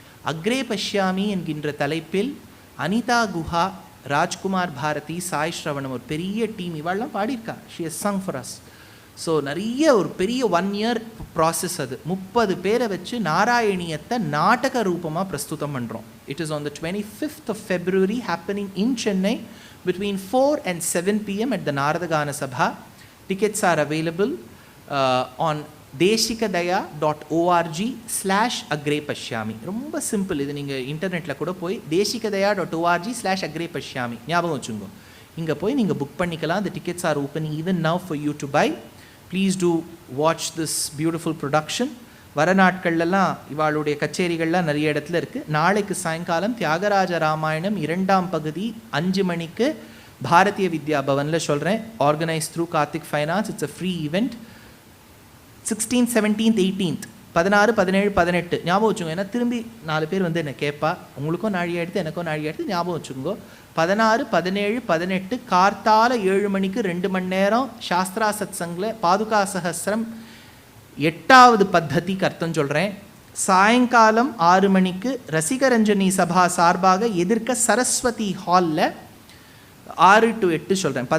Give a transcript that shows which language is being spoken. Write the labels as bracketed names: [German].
[Tamil] அக்ரே பஷ்யாமி என்கின்ற தலைப்பில் அனிதா குஹா, ராஜ்குமார் பாரதி, சாய் ஸ்ரவணம், ஒரு பெரிய டீம் இவாள்லாம் பாடியிருக்கா. [English] She has sung for us. [Tamil] So நிறைய ஒரு பெரிய 1 year ப்ராசஸ். அது 30 பேரை வச்சு நாராயணியத்தை நாடக ரூபமாக பிரஸ்துதம் பண்ணுறோம். [English] It is on the 25th of February happening in Chennai between 4 and 7 p.m. at the Naradagana Sabha. Tickets are available on deshikadaya.org/agrepashyami. [Tamil] ரொம்ப சிம்பிள். இது நீங்கள் இன்டர்நெட்டில் கூட போய் deshikadaya.org/agrepashyami ஞாபகம் வச்சுங்க. இங்கே போய் நீங்கள் புக் பண்ணிக்கலாம். [English] The tickets are open even now for you to buy. Please do watch this beautiful production. [Tamil] வர நாட்கள்லாம் இவாளுடைய கச்சேரிகள்லாம் நிறைய இடத்துல இருக்குது. நாளைக்கு சாயங்காலம் தியாகராஜ ராமாயணம் 2ஆம் பகுதி 5 மணிக்கு பாரதிய வித்யா பவனில் சொல்கிறேன். [English] Organise through Karthik finance. It's a free event. [Tamil] 16th, 17th, 18th, 16, 17, 18 ஞாபகம் வச்சுக்கோங்க. ஏன்னா திரும்பி 4 பேர் வந்து என்னை கேட்பா, உங்களுக்கும் நாழி எடுத்து எனக்கும் நாழி எடுத்து ஞாபகம் வச்சுக்கோங்க. 16, 17, 18 கார்த்தால 7 மணிக்கு 2 மணி நேரம் சாஸ்திரா சத் சங்கில் பாதுகா சஹஸ்ரம் 8வது பத்ததிக்கு அர்த்தம் சொல்கிறேன். சாயங்காலம் 6 மணிக்கு ரசிகரஞ்சனி சபா சார்பாக எதிர்க்க சரஸ்வதி ஹாலில் 6 to 8 சொல்கிறேன்.